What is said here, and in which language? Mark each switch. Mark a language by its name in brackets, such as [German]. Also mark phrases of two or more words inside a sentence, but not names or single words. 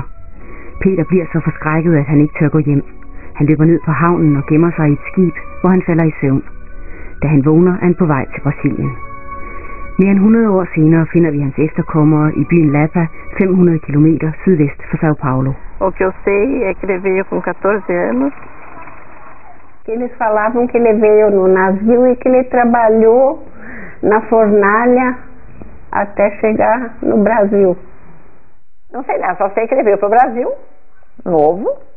[Danish] Peter bliver så forskrækket, at han ikke tør gå hjem. Han løber ned på havnen og gemmer sig i et skib, hvor han falder i søvn. Da han vågner, er han på vej til Brasilien. Mere end 100 år senere finder vi hans efterkommere i byen Lapa, 500 km sydvest for São Paulo. [Portuguese] O que eu sei é que ele veio com 14 anos. Eles falavam que ele veio no navio e que ele trabalhou na fornalha até chegar no Brasil. Não sei nada, só sei que ele veio para o Brasil, novo.